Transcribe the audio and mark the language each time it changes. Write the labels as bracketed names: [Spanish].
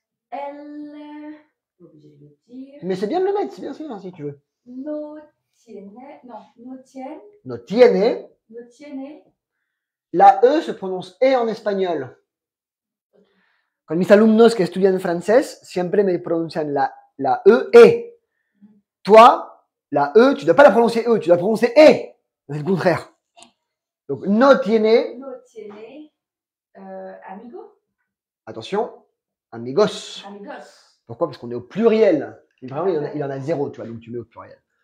[French] Elle. Obligé de le dire. Mais c'est bien de le mettre, c'est bien si tu veux. [Spanish] No tiene. Non, no tiene. No tiene. No tiene. [French] La E se prononce E en espagnol. [Spanish] Con mis alumnos que estudian francés, siempre me pronuncian la E. [French] Toi, la E, tu ne dois pas la prononcer E, tu dois prononcer E. C'est le contraire. Donc, [Spanish] no tiene. No tiene. Amigo. [French] Attention, amigos. [Spanish] Amigos. [French] Pourquoi? Parce qu'on est au pluriel. Vraiment, il en a zéro, tu vois, donc tu mets au pluriel.